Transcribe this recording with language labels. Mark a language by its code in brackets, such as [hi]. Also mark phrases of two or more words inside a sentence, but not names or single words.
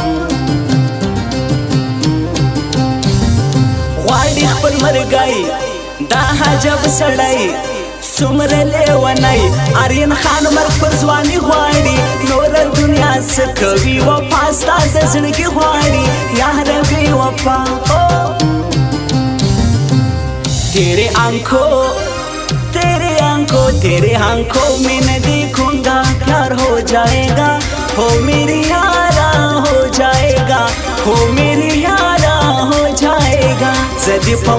[ps] غواړي خپل مرګی دا حجب سړی څومره لیونی آرین خان مرګ پر ځواني غواړي نوره دنیا څه کوي وفا ستا د زړګي غواړي یاره بې وفا [ur] تیرے آنکھوں میں نہ دیکھوں گا پیار ہو جائے گا ہو میری یارا ہو جائے گا ہو میری یارا ہو جائے گا زدی